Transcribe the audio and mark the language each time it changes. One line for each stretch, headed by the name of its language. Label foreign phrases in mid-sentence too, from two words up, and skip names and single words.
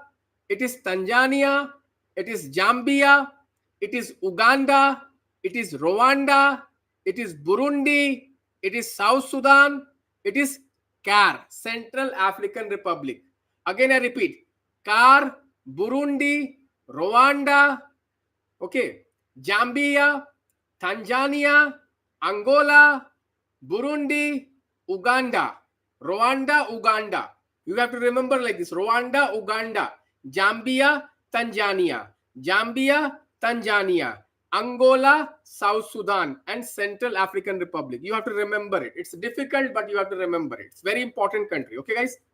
English: It is Tanzania. It is Zambia. It is Uganda. It is Rwanda. It is Burundi. It is South Sudan. It is CAR, Central African Republic. Again, I repeat, CAR, Burundi, Rwanda, okay, Zambia, Tanzania, Angola, Burundi, Uganda, Rwanda, Uganda. You have to remember like this: Rwanda, Uganda, Zambia, Tanzania, Zambia, Tanzania, Angola, South Sudan, and Central African Republic. You have to remember it. It's difficult, but you have to remember it. It's very important country. Okay, guys?